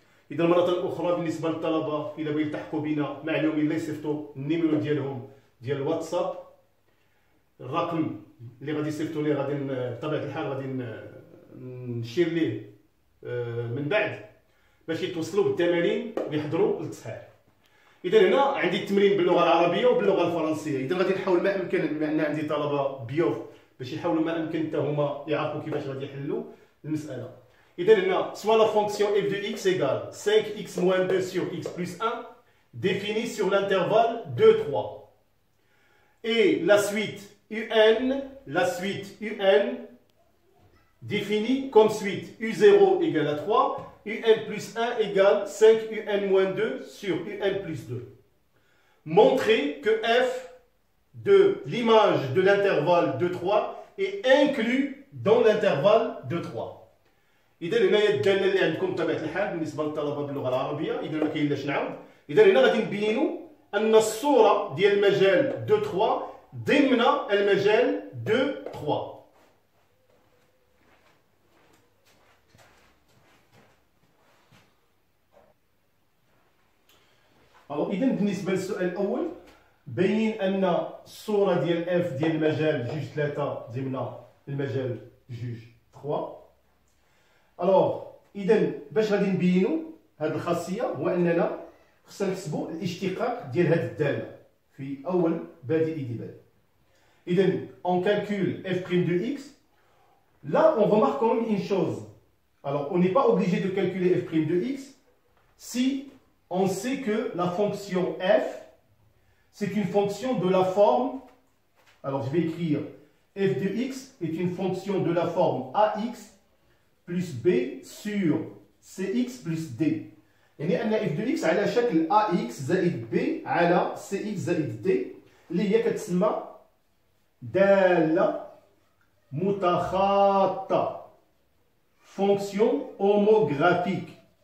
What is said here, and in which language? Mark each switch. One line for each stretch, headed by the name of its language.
Arabic: إذا مرة أخرى بالنسبة للطلبة إلا بغيو يلتحقوا بنا معلومين لا يصيفطوا النيميرو ديالهم ديال الواتساب، الرقم اللي غادي يصيفطوا ليه غادي بطبيعة الحال غادي نشير ليه من بعد باش يتوصلوا بالتمارين ويحضروا للتصحيح. إذا هنا عندي التمرين باللغة العربية وباللغة الفرنسية. إذا غادي نحاول ما أمكن، بما أن عندي طلبة بيوف باش يحاولوا ما أمكن حتى هما يعرفوا كيفاش غادي يحلوا المسألة. إذا هنا
French: soit la fonction f de x égale 5x moins 2 sur x plus 1 définie sur l'intervalle 2, 3. Et la suite un définie comme suite u0 égale à 3, un plus 1 égale 5 un moins 2 sur un plus 2. Montrez que f de l'image de l'intervalle de 3 est inclus dans l'intervalle de 3.
Arabic: إذا هنا هي الدالة اللي عندكم بطبيعة الحال بالنسبة للطلبة باللغة العربية. إذا ما كاين لاش نعاود. إذا هنا غادي نبينوا أن الصورة ديال المجال دو 3 ضمن المجال دو 3. إذا بالنسبة للسؤال الأول، بين أن الصورة ديال اف ديال المجال جوج 3 ضمن المجال جوج 3. إذا باش غادي نبينوا هذه الخاصية هو أننا خصنا نحسبوا الاشتقاق ديال هذه الدالة في أول بادئ ديال. إذا
French: on calcule f' de x. Là, on remarque quand même une chose. Alors, on n'est pas obligé de calculer f' de x si on sait que la fonction f, c'est une fonction de la forme. Alors, je vais écrire f de x est une fonction de la forme ax plus b sur cx plus d.
Arabic: يعني أن f de x على شكل ax زائد b على cx زائد d اللي هي كتسمى دالة متخاطة،
French: fonction homographique.